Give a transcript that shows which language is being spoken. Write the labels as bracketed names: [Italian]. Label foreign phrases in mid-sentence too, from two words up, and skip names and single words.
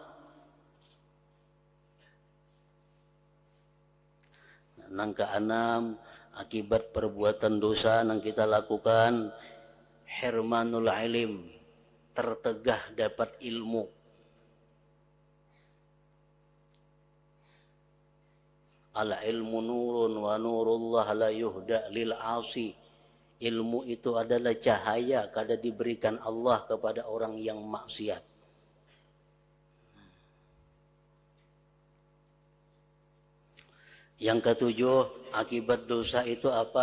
[Indonesian] Nang keenam, akibat perbuatan dosa yang kita lakukan, [Arabic] hirmanul ilim, [Indonesian] tertegah dapat ilmu. [Arabic] Al ilmu nurun wa nurullah la yuhda lil asi. [Indonesian] Ilmu itu adalah cahaya kada diberikan Allah kepada orang yang maksiat. Yang ketujuh, akibat dosa itu apa?